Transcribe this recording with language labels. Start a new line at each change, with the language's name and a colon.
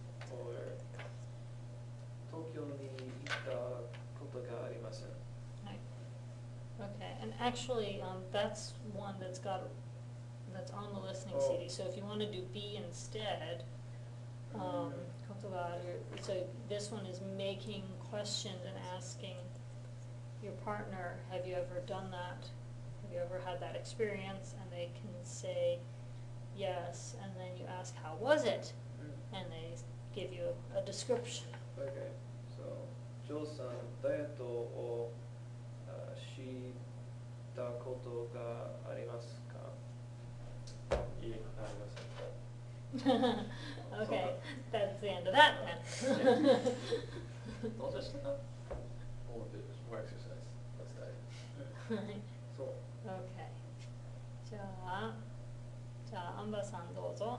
English: Or
Japanese: 東京に行ったことがありません。はい。
English: Okay, and actually, that's one that's got, that's on the listening Oh. CD. So if you want to do be instead,
Japanese: ことがある.
English: So this one is making questions and asking your partner, have you ever done that? Have you ever had that experience? And they can say yes, and then you ask, how was it? And they give you a description. Okay, so
Japanese: ジョーさん、ダイエットをしたことがありますか? いい、ありません。
English: Okay, that's the end of that then.
Japanese: どうでしたか?
English: All of it was more exercise. Let's diet.
Japanese: はい。そう。
English: Okay.
Japanese: じゃあアンバさんどうぞ。